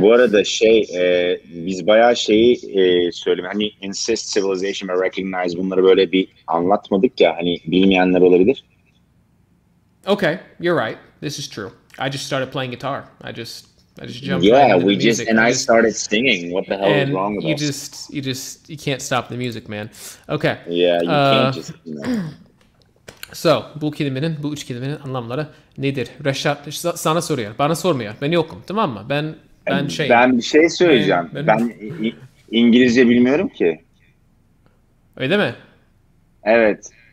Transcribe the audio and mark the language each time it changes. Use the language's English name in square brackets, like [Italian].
[Turkish] Bu arada biz bayağı söyleyeyim. Hani insist, civilization ve recognize bunları böyle bir anlatmadık ya. Hani bilmeyenler olabilir. [English] Okay, you're right. This is true. I just started playing guitar. I just jumped yeah, right into we the music. I started singing. What the hell is wrong with us? You can't stop the music, man. Okay. Yeah, you can't just. [Turkish] So, bu üç kelimenin anlamları nedir? Reşat sana soruyor. Bana sormuyor. Ben yokum. Tamam mı? Ben bir şey söyleyeceğim. Ben İngilizce bilmiyorum ki. Öyle mi? Evet.